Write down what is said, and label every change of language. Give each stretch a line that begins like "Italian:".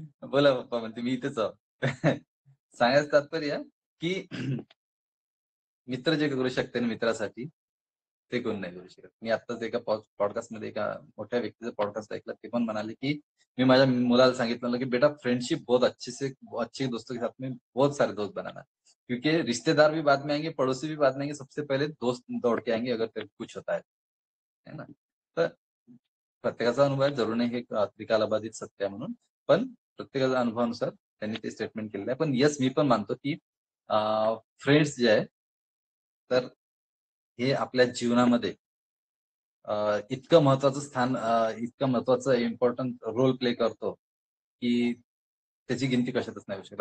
Marathi: बोला पप्पा म्हणते, "मी इथेच आहो." सांगायचं तात्पर्य की मित्र जे करू शकते ना मित्रासाठी, ते कोण नाही करू शकत. मी आत्ताच एका पॉडकास्टमध्ये एका मोठ्या व्यक्तीचा पॉडकास्ट ऐकला. ते पण म्हणाले, की मी माझ्या मुलाला सांगितलं की
Hindi: बेटा फ्रेंडशिप बहुत अच्छे से अच्छे दोस्तों के साथ में बहुत सारे दोस्त बनाना. क्योंकि रिश्तेदार भी बाद में आएंगे, पड़ोसी भी बाद में आएंगे, सबसे पहले दोस्त दौड़ के आएंगे अगर कुछ होता है ना.
Marathi: तर प्रत्येकाचा अनुभव आहे, जरूर नाही हे त्रिकालाबाधित सत्य आहे म्हणून, पण प्रत्येकाच्या अनुभवानुसार त्यांनी ते स्टेटमेंट केलेलं आहे. पण येस, मी पण मानतो की फ्रेंड्स जे आहे तर हे आपल्या जीवनामध्ये इतकं महत्वाचं स्थान, इतकं महत्वाचं इम्पॉर्टंट रोल प्ले करतो की त्याची गिनती कशातच नाही होऊ शकत.